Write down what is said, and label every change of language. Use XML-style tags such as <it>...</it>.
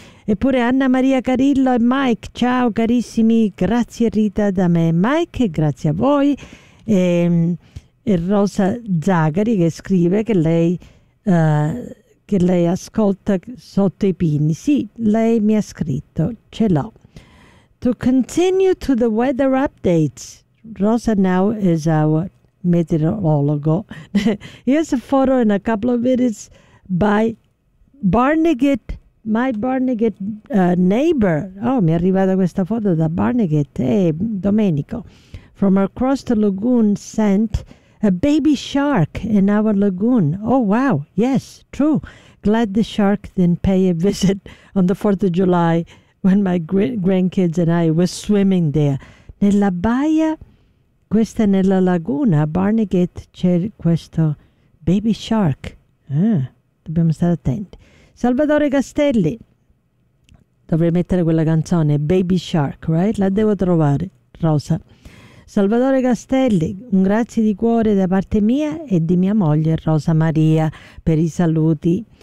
<it>Eppure Anna Maria Carillo e Mike, ciao carissimi, grazie Rita da me, Mike, grazie a voi. E Rosa Zagari che scrive che lei ascolta sotto i pini. Sì, lei mi ha scritto, ce l'ho.</it> <en>To continue to the weather updates, Rosa now is our meteorologo. Here's a photo in a couple of minutes by Barnegat, my Barnegat neighbor.</en> <it>Oh, mi è arrivata questa foto da Barnegat.</it> <en>Hey, Domenico. From across the lagoon sent a baby shark in our lagoon. Oh, wow. Yes, true. Glad the shark didn't pay a visit on the 4th of July when my grandkids and I were swimming there.</en> <it>Nella baia, questa nella laguna, Barnegat, c'è questo baby shark. Dobbiamo stare attenti. Salvatore Castelli, dovrei mettere quella canzone, Baby Shark,</it> <en>right?</en> <it>La devo trovare, Rosa. Salvatore Castelli, un grazie di cuore da parte mia e di mia moglie Rosa Maria per i saluti.</it>